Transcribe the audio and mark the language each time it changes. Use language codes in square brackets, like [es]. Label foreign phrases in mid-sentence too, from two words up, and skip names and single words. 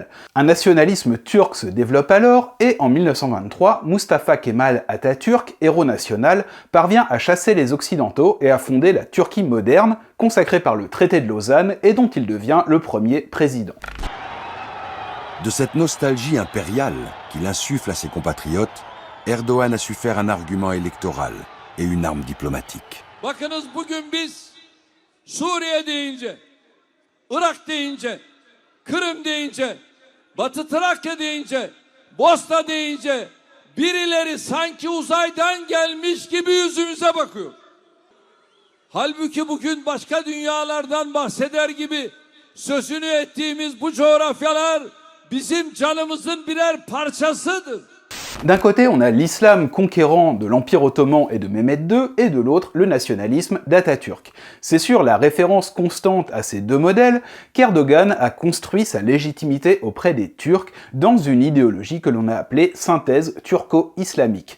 [fr] Un nationalisme turc se développe alors, et en 1923, Mustafa Kemal Atatürk, héros national, parvient à chasser les Occidentaux et à fonder la Turquie moderne, consacrée par le traité de Lausanne et dont il devient le premier président. De cette nostalgie impériale qu'il insuffle à ses compatriotes, Erdogan a su faire un argument électoral et une arme diplomatique. [tr] Bakınız bugün biz Suriye deyince, Irak deyince, Kırım deyince, Batı Trakya deyince, Bosna deyince birileri sanki uzaydan gelmiş gibi yüzümüze bakıyor. Halbuki bugün başka dünyalardan bahseder gibi sözünü ettiğimiz bu coğrafyalar bizim canımızın birer parçasıdır. [fr] D'un côté, on a l'islam conquérant de l'Empire ottoman et de Mehmed II, et de l'autre, le nationalisme d'Atatürk. C'est sur la référence constante à ces deux modèles qu'Erdogan a construit sa légitimité auprès des Turcs dans une idéologie que l'on a appelée synthèse turco-islamique.